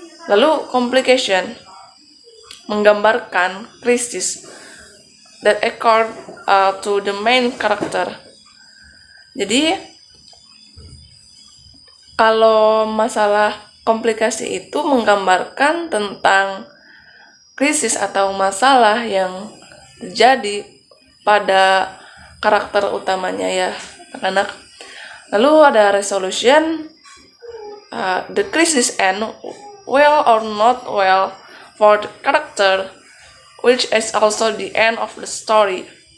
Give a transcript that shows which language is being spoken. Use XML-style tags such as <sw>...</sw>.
<id>Lalu</id> <en>complication,</en> <id>menggambarkan krisis</id> <en>that occurred to the main character.</en> <id>Jadi kalau masalah komplikasi itu menggambarkan tentang krisis atau masalah yang terjadi pada karakter utamanya ya anak-anak. Lalu ada</id> <en>resolution, the crisis end well or not well for the character, which is also the end of the story.</en>